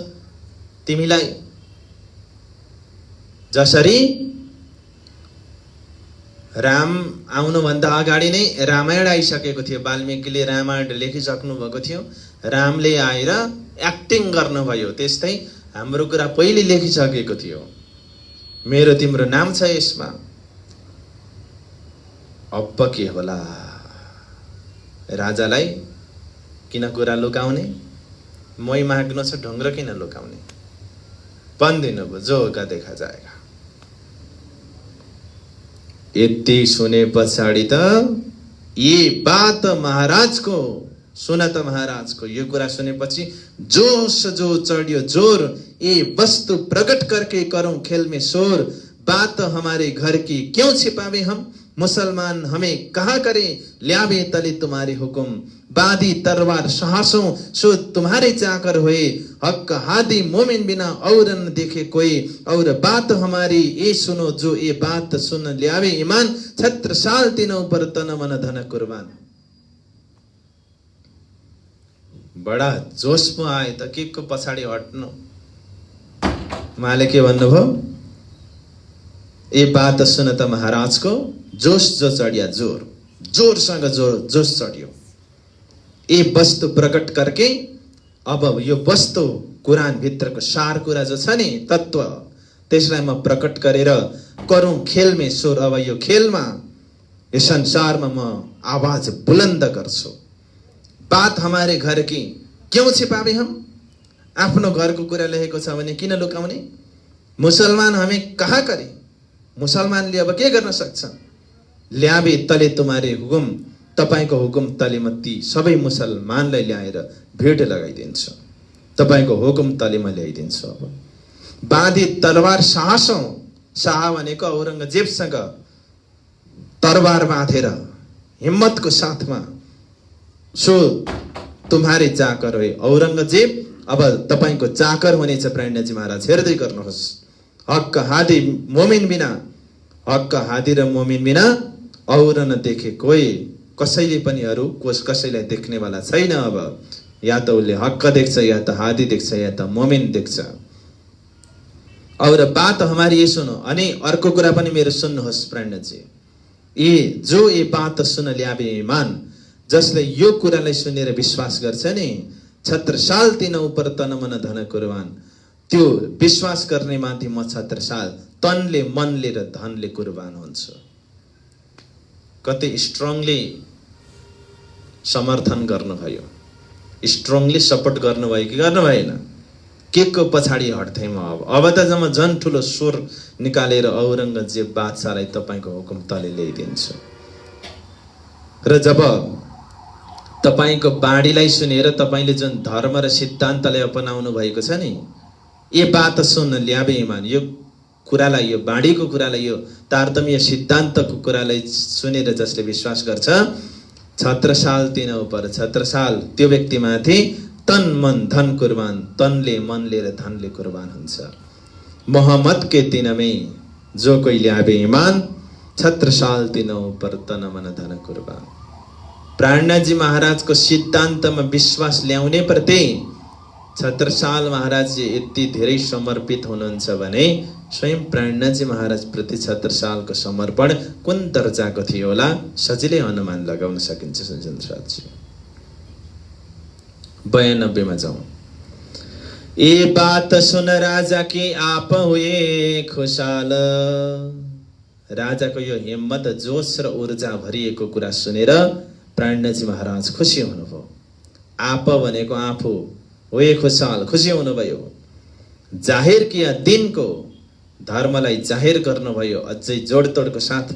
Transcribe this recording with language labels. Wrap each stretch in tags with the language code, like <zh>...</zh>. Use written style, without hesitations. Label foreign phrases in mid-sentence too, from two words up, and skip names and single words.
<ne>तिमीलाई जसरी राम आउनुभन्दा अगाडि नै रामायण आइसकेको थियो, वाल्मीकिले रामायण लेखिसक्नु भएको थियो, रामले आएर एक्टिङ गर्नुभयो, त्यस्तै हाम्रो कुरा पहिले लेखिसकेको थियो। मेरो तिम्रो नाम छ यसमा, अब के होला? राजालाई किन कुरा लुकाउने? मै माग्नु छ, ढुङ्ग्रो किन लुकाउने? भनिदिनु भयो,</ne> <hi>जो होगा देखा जाएगा।</hi> <ne>यति सुने पछाडि त</ne> <hi>ये बात</hi> <ne>महाराजको, सुन त महाराजको यो कुरा सुनेपछि जोश जो चढ्यो जोर, ये</ne> <hi>वस्तु प्रकट करके करूं खेल में शोर, बात हमारे घर की क्यों छिपावे हम, मुसलमान हमें कहाँ करे, ल्यावे तले तुम्हारे हुकुम, बादी तरवार साहसों सो तुम्हारे चाकर हुए, हक हादी मोमिन बिना और न देखे कोई, और बात हमारी ये सुनो जो ये बात सुन ल्यावे ईमान, छत्र साल तीनों पर तन मन धन कुर्बान।</hi> <ne>बडा जोशमा आए त के को पछाडि हट्नु। उहाँले के भन्नुभयो, ए बात सुन त महाराजको</ne> <hi>जोश जो चढिया,</hi> <ne>जोरसँग जोश चढियो। ए</ne> <hi>वस्तु प्रकट करके</hi> <ne>अब यो वस्तु कुरान भित्रको सार कुरा जो छ नि तत्व, त्यसलाई म प्रकट गरेर</ne> <hi>करूं खेल में सुर।</hi> <ne>अब यो खेलमा यो संसारमा म आवाज बुलन्द गर्छु।</ne> <hi>बात हमारे घर की क्यों छिपावे हम,</hi> <ne>आफ्नो घरको कुरा लेखेको छ भने किन लुकाउने।</ne> <hi>मुसलमान हमें कहाँ करे,</hi> <ne>मुसलमानले अब के गर्न सक्छ।</ne> <hi>ल्यावे तले तुम्हारे हुकुम,</hi> <ne>तपाईको हुकुम तले म ती सबै मुसलमानलाई ल्याएर भेट लगाइदिन्छु, तपाईको हुकुम तले म ल्याइदिन्छु। अब</ne> <hi>बाँधी तरवार साहसौं,</hi> <ne>शाह भनेको औरंगजेबसँग तरवार बाँधेर हिम्मतको साथमा,</ne> <hi>सो तुम्हारे चाकर हो</hi> <ne>औरंगजेब, अब तपाईको चाकर हुनेछ प्राणजी महाराज, हेर्दै गर्नुहोस्।</ne> <hi>हक हादी मोमिन बिना,</hi> <ne>हक हादी र मोमिन बिना</ne> <hi>और न देखे कोही,</hi> <ne>कसैले पनि अरू कसैलाई देख्नेवाला छैन। अब या त उसले हक देख्छ, या त हादी देख्छ, या त मोमिन देख्छ।</ne> <hi>और बात हमारी ये सुनो,</hi> <ne>अनि अर्को कुरा पनि मेरो सुन्नुहोस् प्राणजी,</ne> <hi>ए जो ये बात सुन ल्यावे ईमान,</hi> <ne>जसले यो कुरालाई सुनेर विश्वास गर्छ नि,</ne> <hi>छत्रसाल तिनौ पर तन मन धन कुर्बान,</hi> <ne>त्यो विश्वास गर्ने माथि म छत्रसाल तनले मनले र धनले कुर्बान हुन्छु। कति स्ट्रङली समर्थन गर्नुभयो,</ne> <en>strongly support</en> <ne>गर्नुभयो कि गर्नु भएन। के को पछाडि हट्थे म। अब त जम्मा झन् ठुलो स्वर निकालेर औरंगजेब बादशाहलाई तपाईको हुकुम तले ल्याइदिन्छु। र जब तपाईको बाणीलाई सुनेर तपाईले जुन धर्म र सिद्धान्तलाई अपनाउनु भएको छ नि,</ne> <hi>ये बात सुन ल्यावे ईमान,</hi> <ne>यो कुरालाई, यो बाणीको कुरालाई, यो तारतम्य सिद्धान्तको कुरालाई सुनेर जसले विश्वास गर्छ,</ne> <hi>छत्रसाल तिनौ पर,</hi> <ne>छत्रसाल त्यो व्यक्तिमाथि</ne> <hi>तन मन धन कुर्बान,</hi> <ne>तनले मनले र धनले कुर्बान हुन्छ।</ne> <hi>मोहम्मद के दिन में जो कोई ल्यावे ईमान, छत्रसाल तिनौ पर तन मन धन कुर्बान।</hi> <ne>प्राणजी महाराजको सिद्धान्तमा विश्वास ल्याउने प्रति छत्रसाल महाराज यति धेरै समर्पित हुनुहुन्छ भने स्वयं प्राणजी महाराज प्रति छत्रसालको समर्पण कुन दर्जाको थियो होला, सजिलै अनुमान लगाउन सकिन्छ। सञ्जन साथी 92 मा जाउँ।</ne> <hi>ए बात सुन राजा के आप हुए खुशाल,</hi> <ne>राजाको यो हिम्मत जोश र ऊर्जा भरिएको कुरा सुनेर प्राणजी महाराज खुसी हुनुभयो। आप भनेको आफू,</ne> <hi>हुए खुशाल,</hi> <ne>खुसी हुनुभयो।</ne> <hi>जाहेर किया</hi> <ne>दिनको धर्मलाई जाहेर गर्नुभयो, अझै जोडतोडको साथमा।</ne>